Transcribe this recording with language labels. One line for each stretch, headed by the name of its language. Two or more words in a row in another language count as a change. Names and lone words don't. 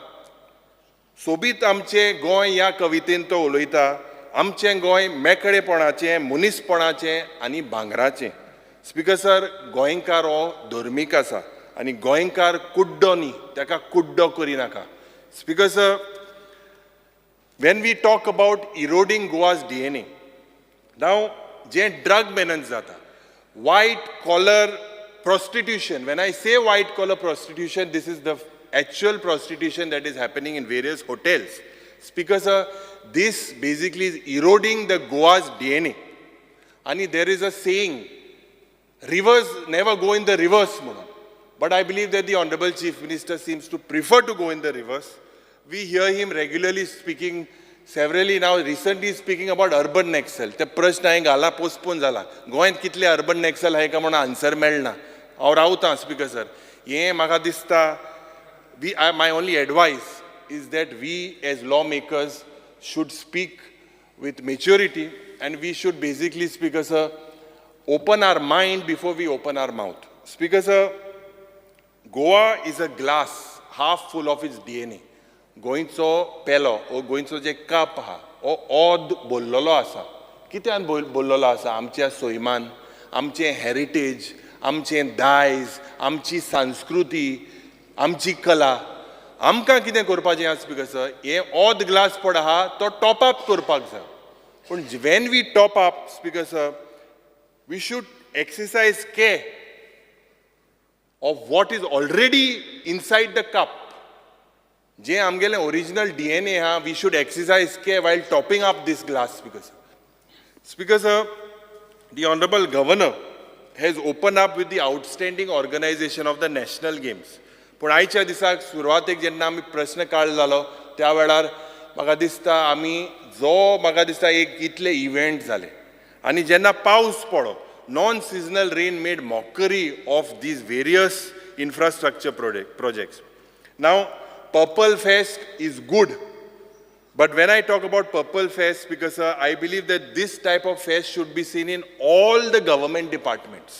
Konkani: सोबीत आमचें गोंय ह्या कवितेन तो उलयता. आमचें गोंय मेकळेपणाचें, मनीसपणाचें आनी भांगराचें.
English: speaker sir,
Konkani: गोंयकार हो धर्मीक आसा आनी गोंयकार कुड्डो न्ही, ताका कुड्डो करिनाका.
English: speaker sir, when we talk about eroding Goa's DNA, now जे drug menace जाता, white collar prostitution. When I say white collar prostitution, this is the actual prostitution that is happening in various hotels. Speaker sir, this basically is eroding the Goa's DNA. And there is a saying, rivers never go in the reverse. But I believe that the Honorable Chief Minister seems to prefer to go in the reverse. We hear him regularly speaking, severally now, recently speaking about urban nexal.
Konkani: ते प्रश्न हांवें घाला, पोस्टपोन जाला. गोंयांत कितले
English: urban naxal
Konkani: आहाय का म्हणून आन्सर मेळना. हांव रावतां
English: speaker sir.
Konkani: हें म्हाका दिसता,
English: my only advice is that we as lawmakers should speak with maturity and we should basically, Speaker sir, open our mind before we open our mouth. Speaker sir, Goa is a glass half full of its DNA.
Konkani: गोंयचो पेलो ओ गोंयचो जे कप आहा ओ ओद बोल्लोलो आसा. कित्यान बोल्लोलो आसा? आमच्या सैमान, आमचें हेरिटेज, आमचें दायज, आमची संस्कृती, आमची कला. आमकां कितें करपाचें आसा
English: speaker sir?
Konkani: हे ओद ग्लास पड आहा तो
English: top up
Konkani: करपाक जाय.
English: पूण when we top up speaker sir, we should exercise care of what is already inside the cup.
Konkani: जे आमगेले
English: original DNA ha, we should exercise care while topping up this glass, Speaker sir. Speaker sir, the Honorable Governor has opened up with the outstanding organization of the national games.
Konkani: पण आयच्या दिसाक सुरवातेक जेन्ना आमी प्रश्न काळ जालो त्या वेळार म्हाका दिसता आमी म्हाका दिसता एक इतले इव्हेंट जाले आनी जेन्ना पावस पडो,
English: non-seasonal rain made mockery of these various infrastructure projects. Now, Purple Fest is good, but when I talk about Purple Fest, because I believe that this type of fest should be seen in all the government departments.